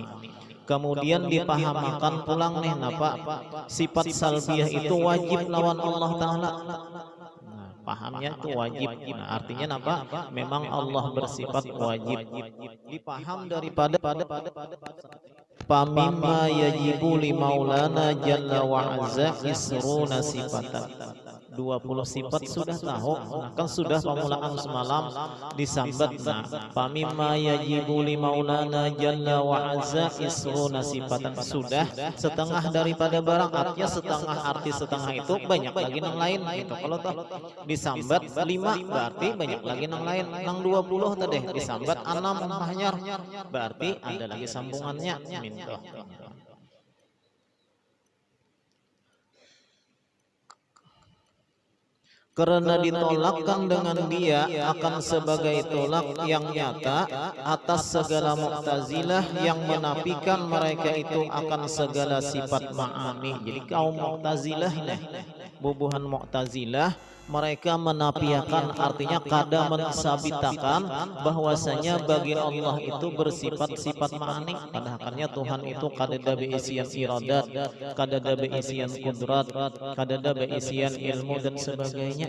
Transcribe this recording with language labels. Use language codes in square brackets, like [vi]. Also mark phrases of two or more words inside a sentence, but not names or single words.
[bjn] Kemudian dipahamakan pulang nih, napa? Sifat salbiyah itu wajib lawan Allah Ta'ala. Nah, pahamnya itu wajib. Nah, artinya napa? Memang Allah bersifat wajib. Dipaham daripada [ar] فمما يجب لمولانا جل وعز عشرون صفة. [bjn] 20 sifat sudah tahu. Nah, kan sudah pemulaan semalam disambat. Nah, [ar] فمما يجب لمولانا جل وعز عشرون صفة, [bjn] sudah setengah daripada barang. Artinya setengah, arti setengah itu banyak lagi yang lain gitu. Kalau toh disambat 5 berarti banyak lagi yang lain. Nang 20 tadi disambat 6 hanyar, berarti ada lagi sambungannya. Minto. [ms] karena ditolakkan dengan dia akan sebagai tolak yang nyata atas segala Mu'tazilah yang menafikan mereka itu akan segala sifat ma'ani. [bjn] Jadi kaum Mu'tazilah nih, bubuhan Mu'tazilah, mereka menafikan, artinya kada mensabitakan bahwasanya bagi Allah itu bersifat-sifat ma'ani. Padahalnya Tuhan itu kada ada beisian iradat, kada ada beisian kudrat, kada ada beisian ilmu dan sebagainya.